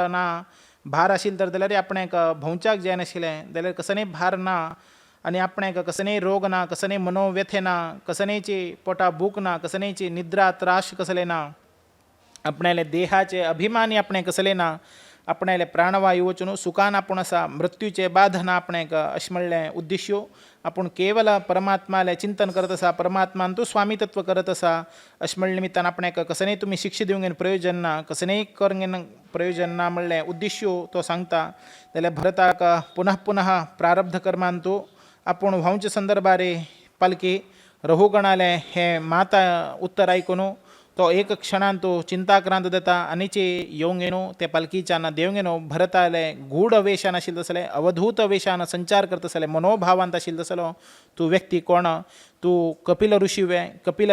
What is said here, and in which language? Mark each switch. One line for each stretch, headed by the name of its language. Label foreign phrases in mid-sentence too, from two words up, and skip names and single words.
Konkani: ना भार आशिल्ले तर जाल्यार आपणाक भोंवच्याक जाय नाशिल्लें जाल्यार कसने भार ना आनी आपणाक कसने रोग ना कसने मनोव्यथे ना कसनेची पोटा भूक ना कसनेची निद्रा त्रास कसले ना आपणाले देहाचे अभिमानी आपणे कसले ना आपणाले प्राणवायू वचून सुखान आपूण आसा मृत्यूचे बाधना आपणाक अशें म्हणलें उद्देश्यो आपूण केवल परमात्माले चिंतन करत आसा परमात्मान तूं स्वामीतत्व करत आसा अशें म्हणले निमित्तान आपणाक कसनेय तुमी शिक्षा दिवंगेन प्रयोजन ना कसनेय करंगेन प्रयोजन ना म्हणलें उद्देश्यो तो सांगता जाल्यार भरताक पुनः पुनः प्रारब्ध कर्मान तूं आपूण व्हांवचे संदर्भारे पालखी रहुगणाले हे माता उत्तर आयकून तो एक क्षणान तो चिंताक्रांत जाता आनीचे येवंगेनो ते पालखीच्यान देवंगेनो भरताले गूढ वेशान आशिल्लो तसले अवधूत वेशान संचार करता तसले मनोभावांत आशिल्लो तसलो तूं व्यक्ती कोण तूं कपिल ऋषीवे कपिल